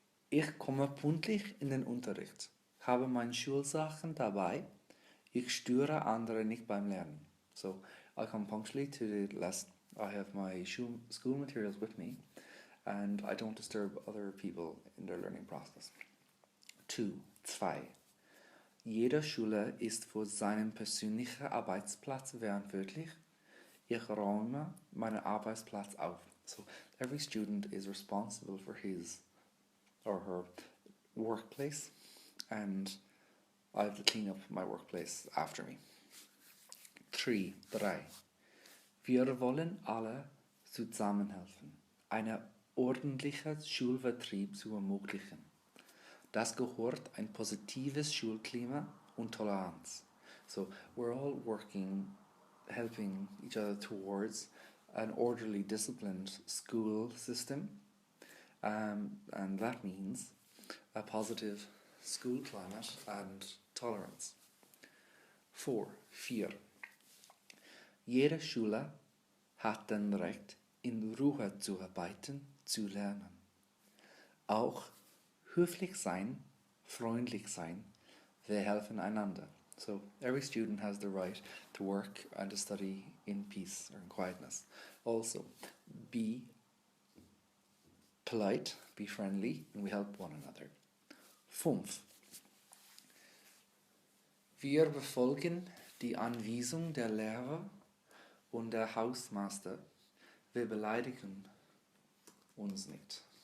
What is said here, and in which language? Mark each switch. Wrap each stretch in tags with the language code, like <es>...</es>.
<de>Ich komme pünktlich in den Unterricht, habe meine Schulsachen dabei, ich störe andere nicht beim Lernen.</de> <en>So I come punctually to the lesson, I have my school materials with me, and I don't disturb other people in their learning process. 2.</en> <de>Jeder Schüler ist für seinen persönlichen Arbeitsplatz verantwortlich. Ich räume meinen Arbeitsplatz auf.</de> <en>So every student is responsible for his or her workplace, and I have to clean up my workplace after me. 3.</en> <de>Wir wollen alle zusammenhelfen, einen ordentlichen Schulbetrieb zu ermöglichen. Das gehört ein positives Schulklima und Toleranz.</de> <en>So we're all working, helping each other towards an orderly, disciplined school system, and that means a positive school climate and tolerance. 4.</en> <de>Jeder Schüler hat das Recht, in Ruhe zu arbeiten, zu lernen. Auch höflich sein, freundlich sein, wir helfen einander.</de> <en>So every student has the right to work and to study in peace or in quietness. Also, be polite, be friendly, and we help one another. 5.</en> <de>Wir befolgen die Anweisung der Lehrer und der Hausmeister. Wir beleidigen uns nicht.</de>